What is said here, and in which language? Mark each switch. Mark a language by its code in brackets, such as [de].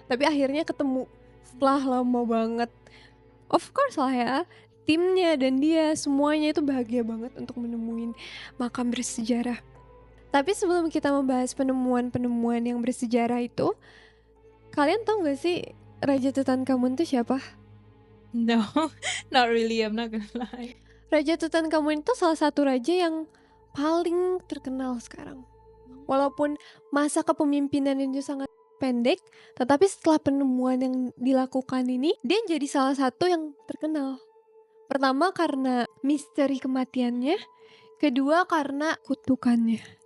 [id] Tapi akhirnya ketemu setelah lama banget. [en] Of course [id] lah ya, timnya dan dia semuanya itu bahagia banget untuk menemuin makam bersejarah. Tapi sebelum kita membahas penemuan-penemuan yang bersejarah itu, kalian tahu gak sih Raja Tutankhamun itu siapa? [en] No, not really, I'm not gonna lie. [id] Raja Tutankhamun itu salah satu raja yang paling terkenal sekarang. Walaupun masa kepemimpinan itu sangat pendek, tetapi setelah penemuan yang dilakukan ini, dia jadi salah satu yang terkenal. Pertama karena misteri kematiannya, kedua karena kutukannya.